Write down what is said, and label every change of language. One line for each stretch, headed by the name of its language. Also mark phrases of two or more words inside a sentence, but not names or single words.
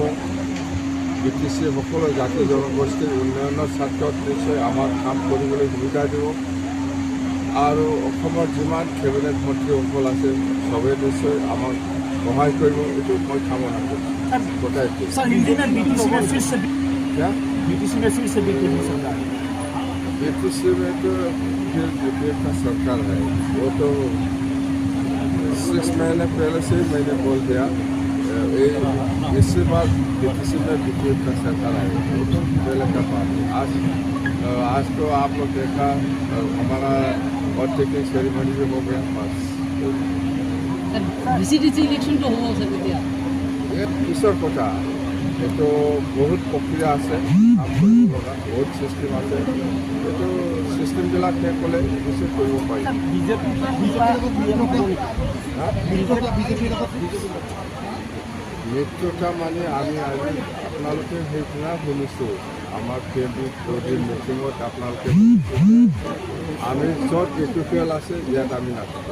Assamese: BTC সকলো জাতি জনগোষ্ঠীৰ উন্নয়নৰ স্বাৰ্থত নিশ্চয় আমাক কাম কৰিবলৈ সুবিধা দিব আৰু অসমৰ যিমান কেবিনেট মন্ত্ৰীসকল আছে চবেই নিশ্চয় আমাক সহায় কৰিব, এইটো মই কামনা কৰিছোঁ।
Hindi: BTC में तो फिर BPF का सरकार है, वो तो 6 महीने पहले से ही मैंने बोल दिया। इसके बाद BTC में BPF का सरकार है, वो तो पहले का बात है। आज तो आप लोग देखा हमारा और
English: taking ceremony
Hindi: भी हो गया बस। VCDC इलेक्शन तो हो सकते हैं ये किशोर कोटा ये तो बहुत प्रक्रिया
Assamese: আছে বহুত সিস্টেম আছে, এইটো সিস্টেমবিলাক শেষ হ'লে কিছু কৰিব পাৰি। মিত্ৰতা মানে আমি আজি আপোনালোকে সেইদিনা শুনিছোঁ আমাৰ ফেব্ৰিক মিটিঙত আপোনালোকে আমি য'ত UPPL আছে ইয়াত আমি নাথাকোঁ।